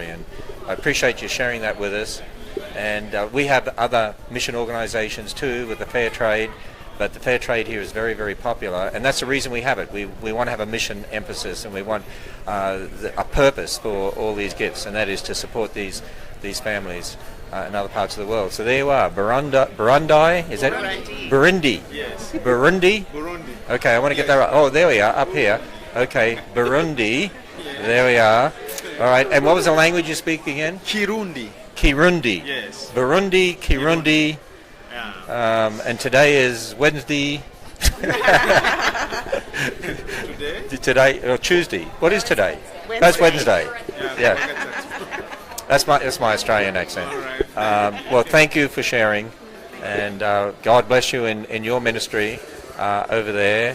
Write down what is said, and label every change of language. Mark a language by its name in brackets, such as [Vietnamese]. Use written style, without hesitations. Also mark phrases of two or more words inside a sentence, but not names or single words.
[English] And I appreciate you sharing that with us. And we have other mission organisations too with the fair trade. But the fair trade here is very, very popular, and that's the reason we have it. We want to have a mission emphasis, and we want a purpose for all these gifts, and that is to support these families in other parts of the world. So there you are, Burundi, is that? Burundi. Burundi. Yes. Burundi? Burundi. Okay, I want to get that right. Oh, there we are, up here. Okay, Burundi. There we are. All right, and what was the language you speak again? Kirundi. Kirundi. Yes. Burundi, Kirundi. Yeah. And today is Wednesday. Today? Today or Tuesday. What is today? That's Wednesday. Yeah. That's my Australian accent. All right. Well, thank you for sharing, and God bless you in your ministry over there.